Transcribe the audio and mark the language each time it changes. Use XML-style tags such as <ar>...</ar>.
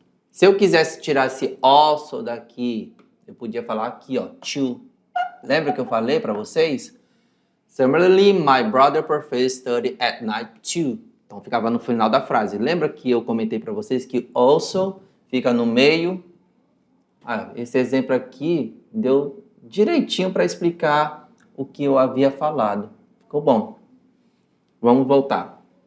<pt>Se eu quisesse tirar esse also daqui, eu podia falar aqui, ó, to. Lembra que eu falei para vocês?</pt> <en>Similarly, my brother prefers study at night too.</en> <pt>Então ficava no final da frase. Lembra que eu comentei para vocês que also fica no meio? Esse exemplo aqui deu direitinho para explicar o que eu havia falado. Ficou bom. Vamos voltar.</pt>